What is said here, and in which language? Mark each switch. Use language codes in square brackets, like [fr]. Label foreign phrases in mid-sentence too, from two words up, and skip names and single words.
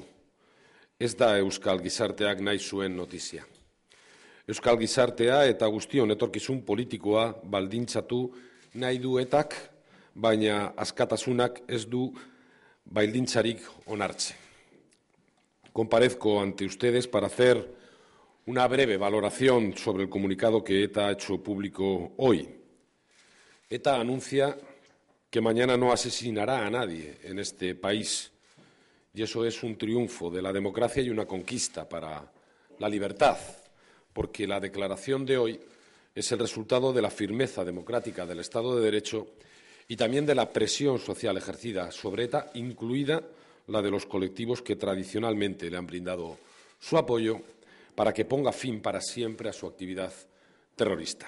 [eu] Ez da euskal gizarteak nahi zuen notizia. Euskal gizartea eta guztion etorkizun politikoa baldintzatu nahi du etak, baina askatasunak ez du baldintzarik onartze. [es] Comparezco ante ustedes para hacer una breve valoración sobre el comunicado que ETA ha hecho público hoy. ETA anuncia que mañana no asesinará a nadie en este país. Y eso es un triunfo de la democracia y una conquista para la libertad, porque la declaración de hoy es el resultado de la firmeza democrática del Estado de Derecho y también de la presión social ejercida sobre ETA, incluida la de los colectivos que tradicionalmente le han brindado su apoyo para que ponga fin para siempre a su actividad terrorista.